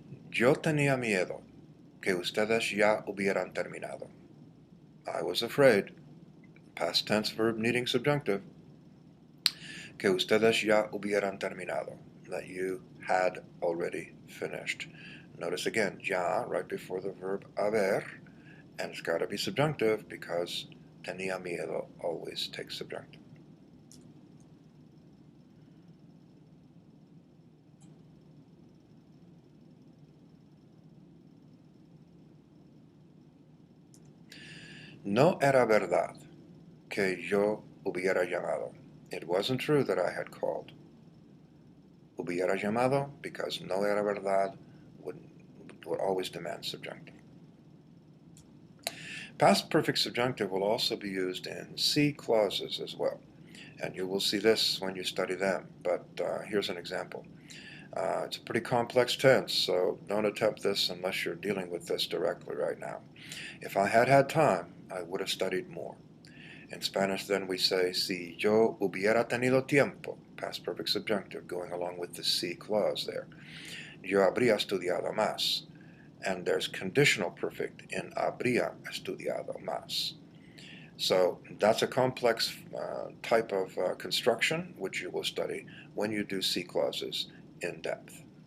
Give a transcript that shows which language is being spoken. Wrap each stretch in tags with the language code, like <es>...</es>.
<es>Yo tenía miedo que ustedes ya hubieran terminado.</es> <en>I was afraid, past tense verb needing subjunctive,</en> <es>que ustedes ya hubieran terminado,</es> <en>that you had already finished. Notice again, ya right before the verb haber, and it's got to be subjunctive because</en> <es>tenía miedo</es> <en>always takes subjunctive.</en> <es>No era verdad que yo hubiera llamado.</es> <en>It wasn't true that I had called.</en> <es>Hubiera llamado</es> <en>because</en> <es>no era verdad</es> <en>would always demand subjunctive. Past perfect subjunctive will also be used in C clauses as well, and you will see this when you study them, but here's an example. It's a pretty complex tense, so don't attempt this unless you're dealing with this directly right now. If I had had time, I would have studied more. In Spanish, then, we say,</en> <es>si yo hubiera tenido tiempo,</es> <en>past perfect subjunctive, going along with the si clause there.</en> <es>Yo habría estudiado más.</es> <en>And there's conditional perfect in</en> <es>habría estudiado más.</es> <en>So that's a complex type of construction, which you will study when you do si clauses in depth.</en>